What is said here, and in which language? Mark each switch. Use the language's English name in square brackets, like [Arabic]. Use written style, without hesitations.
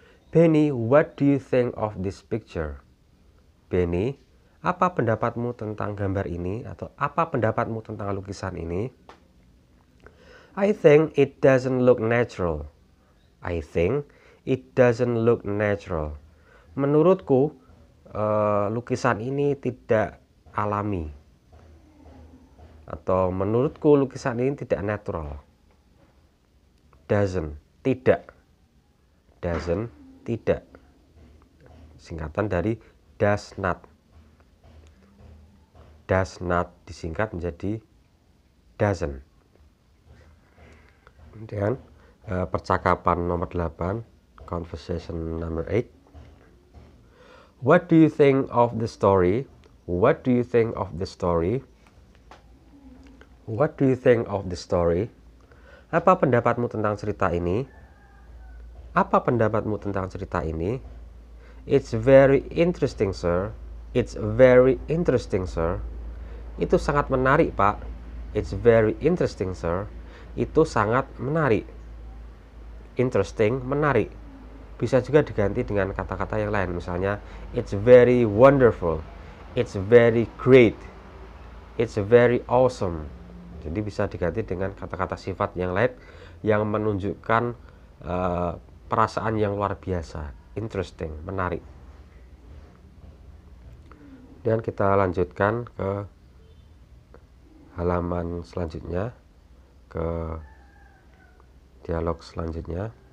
[English] Benny, what do you think of this picture? Benny, [Indonesian] apa pendapatmu tentang gambar ini? Atau apa pendapatmu tentang lukisan ini? [English] I think it doesn't look natural. I think it doesn't look natural. [Indonesian] Menurutku, lukisan ini tidak alami. Atau menurutku lukisan ini tidak natural. Doesn't, tidak. Doesn't, tidak. Singkatan dari does not. Does not disingkat menjadi doesn't. Kemudian percakapan nomor 8, [English] conversation number 8. What do you think of the story? What do you think of the story? What do you think of the story? [Indonesian] Apa pendapatmu tentang cerita ini? Apa pendapatmu tentang cerita ini? [English] It's very interesting, sir. It's very interesting, sir. [Indonesian] Itu sangat menarik, Pak. [English] It's very interesting, sir. [Indonesian] Itu sangat menarik. Interesting, menarik. Bisa juga diganti dengan kata-kata yang lain. Misalnya, [English] it's very wonderful. It's very great. It's very awesome. [Indonesian] Jadi bisa diganti dengan kata-kata sifat yang lain yang menunjukkan perasaan yang luar biasa. Interesting, menarik. Dan kita lanjutkan ke halaman selanjutnya, ke dialog selanjutnya.